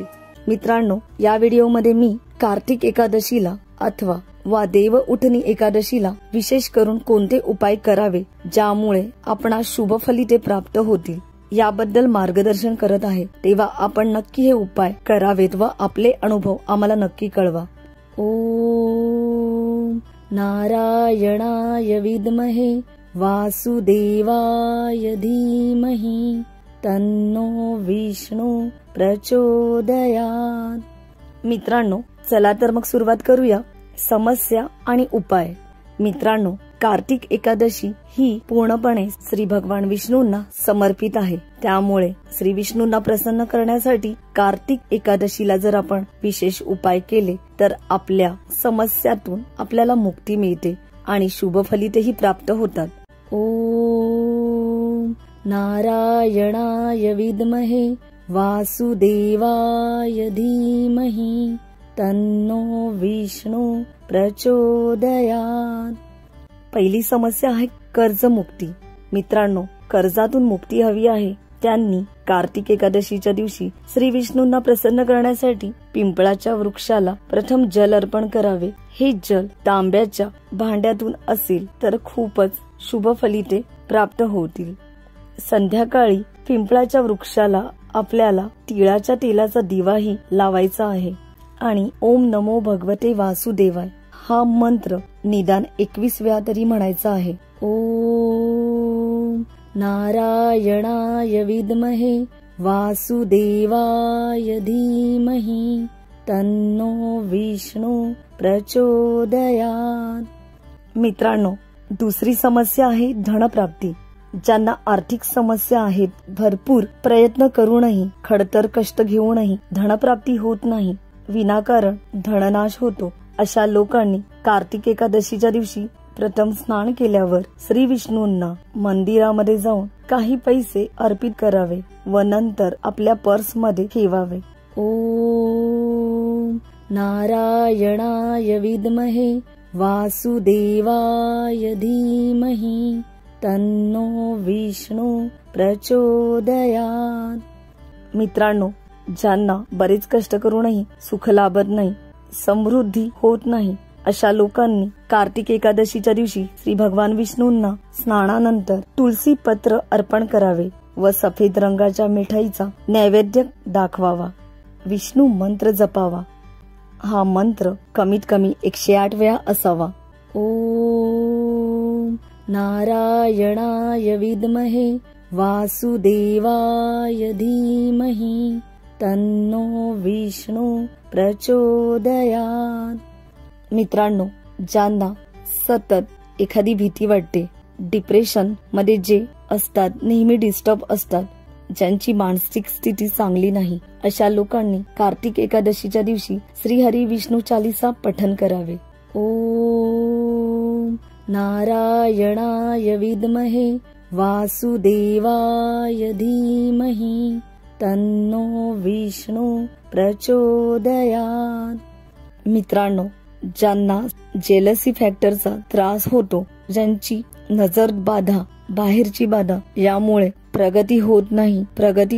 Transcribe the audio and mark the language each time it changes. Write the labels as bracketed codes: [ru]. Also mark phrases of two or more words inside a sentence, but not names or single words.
[mr] मित्रांनो, या व्हिडिओमध्ये मी कार्तिक एकादशीला अथवा देव उठणी एकादशीला विशेष करून कोणते उपाय करावे ज्यामुळे आपणास शुभ फलिते प्राप्त होतील याबद्दल मार्गदर्शन करत आहे। तेव्हा आपण नक्की हे उपाय करावेत व आपले अनुभव आम्हाला नक्की कळवा। [sa] ओम नारायणाय विद्महे वासुदेवाय धीमहि तन्नो विष्णु प्रचोदयात्। [mr] मित्रांनो, चला तर मग सुरुवात करूया। समस्या आणि उपाय। मित्रांनो, कार्तिक एकादशी ही पूर्णपणे श्री भगवान विष्णूंना समर्पित आहे। त्यामुळे श्री विष्णूंना प्रसन्न करण्यासाठी कार्तिक एकादशीला जर आपण विशेष उपाय केले तर आपल्या समस्यातून आपल्याला मुक्ती मिळते आणि शुभ फलितेही प्राप्त होतात। [sa] ओम नारायणाय विद्महे वासुदेवाय धीमहि तन्नो विष्णु प्रचोदयात्। [mr] पहिली समस्या आहे कर्जमुक्ती। मित्रांनो, कर्जातून मुक्ती हवी आहे त्यांनी कार्तिक एकादशीच्या दिवशी श्री विष्णूंना प्रसन्न करण्यासाठी पिंपळाच्या वृक्षाला प्रथम जल अर्पण करावे। हे जल तांब्याच्या भांड्यातून असेल तर खूपच शुभ फलिते प्राप्त होतील। संध्याकाळी पिंपळाच्या वृक्षाला आपल्याला तिळाच्या तेलाचा दिवाही लावायचा आहे आणि [sa] ओम नमो भगवते वासुदेवाय [mr] हा मंत्र निदान 21 वेळा तरी म्हणायचा आहे। [sa] ओम नारायणाय विद्महे वासुदेवाय धीमहि तन्नो विष्णु प्रचोदयात्। [mr] मित्रांनो, दुसरी समस्या आहे धनप्राप्ती। ज्यांना आर्थिक समस्या आहेत, भरपूर प्रयत्न करूनही खडतर कष्ट घेऊनही धनप्राप्ती होत नाही, विनाकारण धननाश होतो, अशा लोकांनी कार्तिक एकादशीच्या दिवशी प्रथम स्नान केल्यावर श्री विष्णूंना मंदिरामध्ये जाऊन काही पैसे अर्पित करावे व नंतर आपल्या पर्स मध्ये ठेवावे। [sa] ओम नारायणाय विद्महे वासुदेवाय धीमहि तन्नो विष्णु प्रचोदयात्। [mr] मित्रांनो, ज्यांना बरेच कष्ट करूनही सुख लाभत नाही, समृद्धी होत नाही, अशा लोकांनी कार्तिक एकादशीच्या दिवशी श्री भगवान विष्णूंना स्नानानंतर तुलसी पत्र अर्पण करावे व सफेद रंगाच्या मिठाईचा नैवेद्य दाखवावा। विष्णू मंत्र जपावा। हा मंत्र कमीत कमी 108 वेळा असावा। [sa] ओम नारायणाय विद्महे वासुदेवाय धीमहि तन्नो विष्णु प्रचोदयात्। [mr] मित्रांनो, ज्यांना सतत एखादी भीती वाटते, डिप्रेशन मध्ये जे असतात, नेहमी डिस्टर्ब असतात, ज्यांची मानसिक स्थिती चांगली नाही, अशा लोकांनी कार्तिक एकादशीच्या दिवशी श्री हरी विष्णू चालीसा पठन करावे। [sa] ओम नारायणाय विद्महे वासुदेवाय धीमहि तन्नो विष्णु प्रचोदयात्। [mr] मित्रांनो, ज्यांना [en] jealousy factorचा [mr] त्रास होतो, ज्यांची नजर बाधा, बाहेरची बाधा यामुळे प्रगती होत नाही, प्रगती